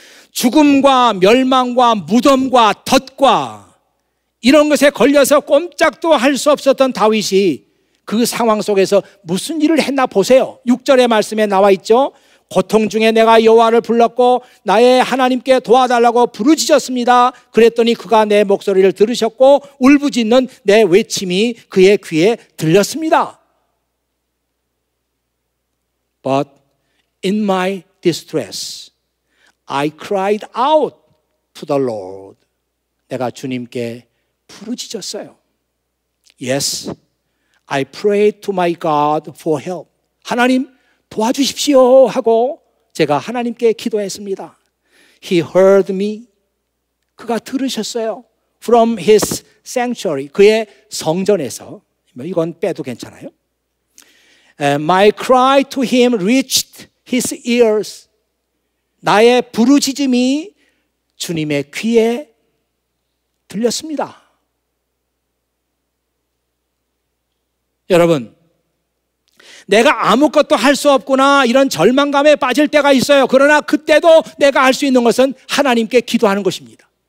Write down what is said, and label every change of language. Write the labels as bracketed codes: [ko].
[ko] 죽음과 멸망과 무덤과 덫과 이런 것에 걸려서 꼼짝도 할 수 없었던 다윗이 그 상황 속에서 무슨 일을 했나 보세요. 6절의 말씀에 나와 있죠. 고통 중에 내가 여호와를 불렀고 나의 하나님께 도와달라고 부르짖었습니다. 그랬더니 그가 내 목소리를 들으셨고 울부짖는 내 외침이 그의 귀에 들렸습니다. [en] But in my distress I cried out to the Lord. [ko] 내가 주님께 부르짖었어요. [en] Yes, I prayed to my God for help. [ko] 하나님 도와주십시오 하고 제가 하나님께 기도했습니다. [en] He heard me. [ko] 그가 들으셨어요. [en] From his sanctuary. [ko] 그의 성전에서. 이건 빼도 괜찮아요. [en] My cry to him reached his ears. [ko] 나의 부르짖음이 주님의 귀에 들렸습니다. 여러분, 내가 아무것도 할 수 없구나 이런 절망감에 빠질 때가 있어요. 그러나 그때도 내가 할 수 있는 것은 하나님께 기도하는 것입니다.